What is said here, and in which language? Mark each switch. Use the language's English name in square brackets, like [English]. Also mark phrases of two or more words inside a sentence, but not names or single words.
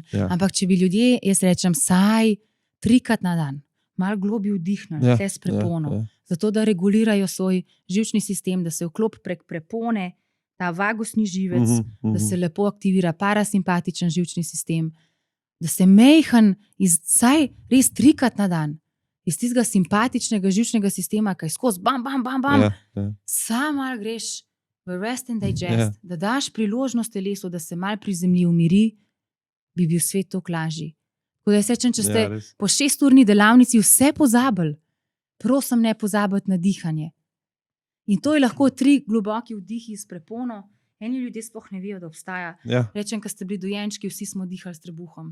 [Slovenian] Ampak če bi ljudje, jaz rečem, saj 3-krat na dan, malo globi vdihnili, vse s prepono, zato da regulirajo svoj živčni sistem, da se vklop prek prepone, ta vagusni živec, da se lepo aktivira parasimpatičen živčni sistem, da se mejhan saj res 3-krat na dan, iz tistega simpatičnega živčnega sistema, kaj skozi bam, sam malo greš v [English] rest and digest, [Slovenian] da daš priložnost telesu, da se malo prizemlji, umiri, bi bil svet toliko lažji. Tako da jaz rečem, če ste po 6-urni delavnici vse pozabili, prosim ne pozabiti na dihanje. In to je lahko 3 globoki vdihi s prepono. Eni ljudje sploh ne vejo, da obstaja. Rečem, ko ste bili dojenčki, vsi smo dihali s trebuhom.